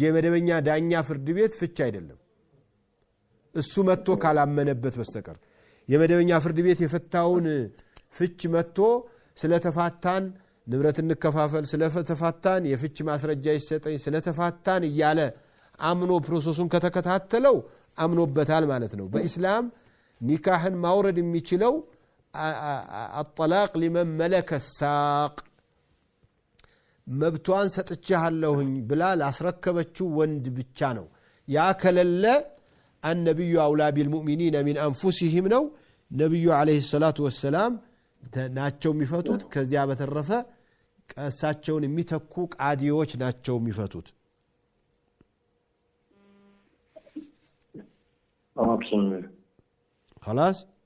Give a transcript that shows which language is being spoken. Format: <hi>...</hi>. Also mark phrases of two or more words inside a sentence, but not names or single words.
<am>መደበኛ ዳኛ ፍርድ ቤት ፍች አይደለም። እሱ መጥቶ ካላመነበት በስተቀር የመደበኛ ፍርድ ቤት የፈታውን ፍች መጥቶ ስለተፋታን ንብረት እንከፋፈል ስለተፋታን የፍች ማስረጃ ይሰጠኝ ስለተፋታን እያለ አምኖ ፕሮሰሱን ከተከታተለው አምኖበታል ማለት ነው በእስላም ኒካህን ማውረድ የሚችለው</am> <ar>الطلاق لمن ملك الساق</ar> <am>መብቷን ሰጥቻለሁኝ ብላ ላስረከበችው ወንድ ብቻ ነው ያ ከለለ</am> <ar>النبي اولى بالمؤمنين من انفسهم</ar> <am>ነው ነብዩ</am> <ar>عليه الصلاة والسلام</ar> <am>ናቸው የሚፈቱት ከዚያ በተረፈ ቀሳቸውን የሚተኩ ቃዲዎች ናቸው የሚፈቱት ኦፕሽን خلاص</am>